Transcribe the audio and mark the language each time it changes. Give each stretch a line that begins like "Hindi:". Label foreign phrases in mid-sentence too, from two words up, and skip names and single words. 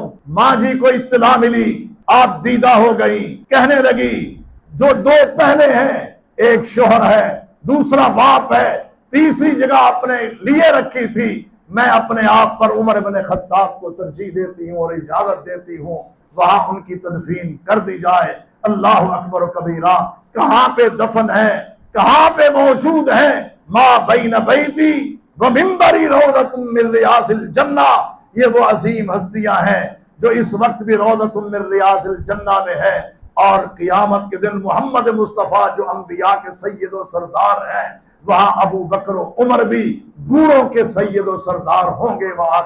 Urdu: ماں جی کو اطلاع ملی، آپ دیدہ ہو گئی، کہنے لگی جو دو پہلے ہیں، ایک شوہر ہے، دوسرا باپ ہے، تیسری جگہ اپنے لیے رکھی تھی، میں اپنے آپ پر عمر بن خطاب کو ترجیح دیتی ہوں اور اجازت دیتی ہوں وہاں ان کی تدفین کر دی جائے۔
Arabic: اللہ اکبر و کبیرہ،
Urdu: کہاں پہ دفن ہے، کہاں پہ موجود ہے؟
Arabic: ما بین بیتی و منبری روضۃ من ریاض الجنہ،
Urdu: یہ وہ عظیم ہستیاں ہیں جو اس وقت بھی
Arabic: روضۃ من ریاض الجنہ
Urdu: میں ہے، اور قیامت کے دن محمد مصطفیٰ جو انبیاء کے سید و سردار ہیں، وہاں ابو بکر و عمر بھی بوڑھوں کے سید و سردار ہوں گے۔